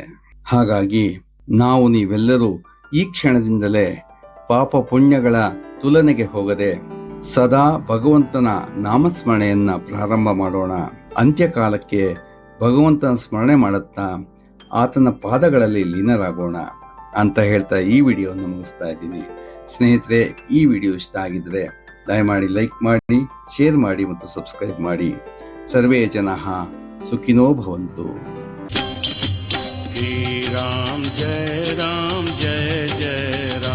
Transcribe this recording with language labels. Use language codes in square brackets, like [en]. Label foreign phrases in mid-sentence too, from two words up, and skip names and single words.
[kn] ಹಾಗಾಗಿ ನೀವೆಲ್ಲರೂ ಈ ಕ್ಷಣದಿಂದಲೇ ಪಾಪ ಪುಣ್ಯಗಳ ತುಲನೆಗೆ ಹೋಗದೆ ಸದಾ ಭಗವಂತನ ನಾಮಸ್ಮರಣೆಯನ್ನ ಪ್ರಾರಂಭ ಮಾಡೋಣ. ಅಂತ್ಯಕಾಲಕ್ಕೆ ಭಗವಂತನ ಸ್ಮರಣೆ ಮಾಡುತ್ತಾ ಆತನ ಪಾದಗಳಲ್ಲಿ ಲೀನರಾಗೋಣ ಅಂತ ಹೇಳ್ತಾ ಈ ವಿಡಿಯೋವನ್ನು ಮುಗಿಸ್ತಾ ಇದ್ದೀನಿ. ಸ್ನೇಹಿತರೆ, ಈ ವಿಡಿಯೋ ಇಷ್ಟ ಆಗಿದ್ರೆ ದಯಮಾಡಿ ಲೈಕ್ ಮಾಡಿ, ಶೇರ್ ಮಾಡಿ ಮತ್ತು ಸಬ್ಸ್ಕ್ರೈಬ್ ಮಾಡಿ. [sa] ಸರ್ವೇ ಜನಃ ಸುಖಿನೋ ಭವಂತು. श्री राम जय जय